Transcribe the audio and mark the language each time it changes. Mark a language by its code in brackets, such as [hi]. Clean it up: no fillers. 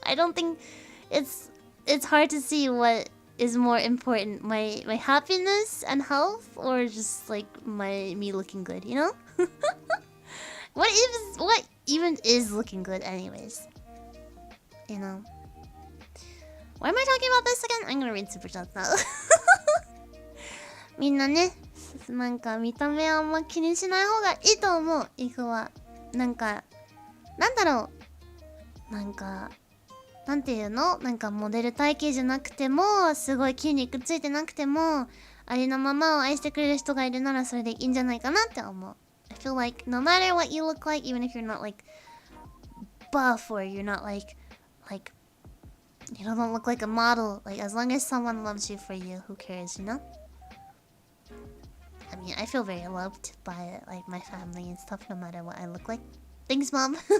[en] I don't think it's hard to see what is more important, my happiness and health, or just like me looking good, you know? What even is looking good anyways? You know? Why am I talking about this again? I'm gonna read super chats now. [ja] みんなね、なんか見た目はあんま気にしない方がいいと思う。イクはなんかなんだろう、なんていうの、なんかモデル体型じゃなくてもすごい筋肉ついてなくてもありのままを愛してくれる人がいるならそれでいいんじゃないかなって思う。 [en] I feel like no matter what you look like, even if you're not like buff or you're not like you don't look like a model, like as long as someone loves you for you, who cares, you know? I mean, I feel very loved by like my family and stuff no matter what I look like. Thanks, mom.